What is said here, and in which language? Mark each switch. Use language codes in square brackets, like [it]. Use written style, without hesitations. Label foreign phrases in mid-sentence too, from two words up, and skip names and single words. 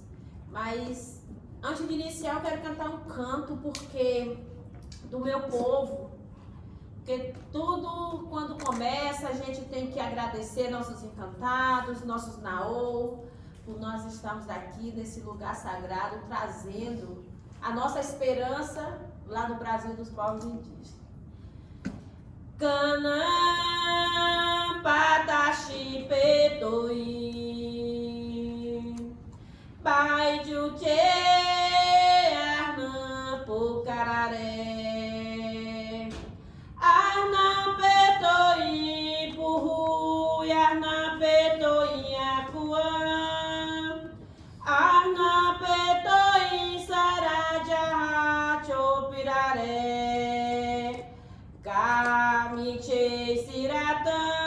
[pt] Mas antes de iniciar eu quero cantar um canto do meu povo, porque tudo quando começa a gente tem que agradecer nossos encantados, nossos naô, por nós estarmos aqui nesse lugar sagrado trazendo a nossa esperança lá no Brasil dos povos indígenas. [pth] Canã Pataxi Pedoi Pai Juche Arnã Pucararé Arnã Pedoi Purru Arnã Pedoi Acuã Arnã Pedoi Saraja Chopiraré Kamiche Siratã